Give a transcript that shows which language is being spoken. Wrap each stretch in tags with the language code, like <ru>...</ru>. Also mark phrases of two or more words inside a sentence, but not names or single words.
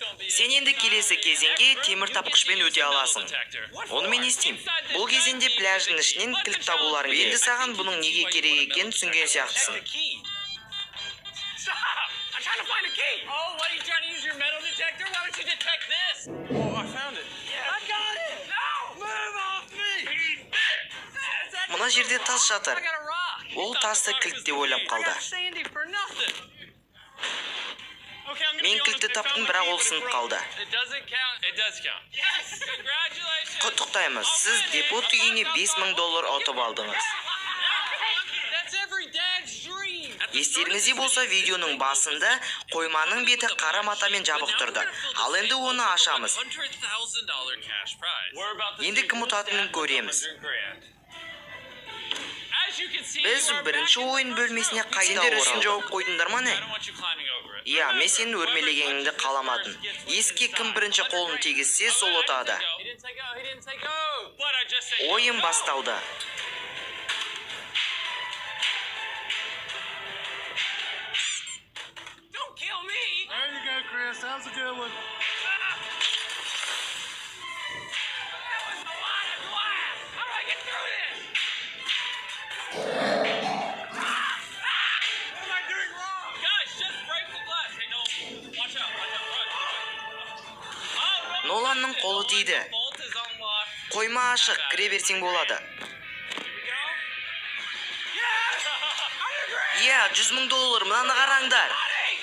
<kk>Сен енді келесі кезеңге темір тапқышпен өте аласың. Оны мен естеймін. Бұл кезеңде пляждың ішінен кілт табуларың керек. Енді саған бұның неге керек екенін түсінген сияқтысың.</kk> <en>I'm trying to find a key. Oh, what are you trying to use your metal detector? Why don't you detect this? Oh, I found it. Yeah. I got it. No, move off me.</en> <kk>Мына жерде тас жатыр.</kk> <en>I got a rock.</en> <kk>Ол тасты кілт деп ойлап</kk> <en>I</en> <kk>қалды.</kk> <en>got Sandy for nothing. Okay, I'm gonna</en> <kk>Мен</kk> <en>be honest,</en> <kk>кілтті</kk> <en>I</en> <kk>таптым,</kk> <en>found my</en> <kk>бірақ</kk> <en>key,</en> <kk>ол</kk> <en>but it's</en> <kk>сынып</kk> <en>broken.</en> <kk>қалды.</kk> <en>It doesn't count. It does count. Yes. Congratulations.</en> <kk>Құттықтаймыз, сіз депот үйіне $5000 ұтып алдыңыз.</kk> <en>That's every dad's dream.</en> <kk>Естеріңізде болса, видеоның басында қойманың беті қара матамен жабық тұрды. Ал енді оны ашамыз.</kk> <en>$100,000 cash prize. We're about to</en> <kk>Енді</kk> <en>see</en> <kk>кім</kk> <en>who's</en> <kk>ұтатынын</kk> <en>dad</en> <kk>көреміз.</kk> <en>$100 grand. As you can see,</en> <kk>Біз</kk> <en>you are</en> <kk>бірінші</kk> <en>back in the</en> <kk>ойын</kk> <en>first</en> <kk>бөлмесіне</kk> <en>round.</en> <kk>қайта Сендер үшін оралдық. жауып қойдыңдар ма не?</kk> <en>I don't want you climbing over it.</en> <kk>Иә, мен сенің өрмелегеніңді қаламадым. Еске кім бірінші қолын тегізсе, сол ұтады.</kk> <en>He didn't take go. He didn't take go. But I just said</en> <kk>Ойын</kk> <en>go.</en> <kk>басталды.</kk> <en>Don't kill me. There you go, Chris. That was a good one. That was a lot of glass. How do I get through this? What am I doing wrong? Guys, just break the glass. Hey, no. Watch out. Watch out. Run. Oh, no.</en> <kk>Ноланның қолы тиді.</kk> <en>The bolt is unlocked.</en> <kk>Қойма ашық, кіре берсең болады.</kk> <en>Here we go. Yes! $100,000.</en> <kk>Иә, $100,000, мынаны қараңдар.</kk>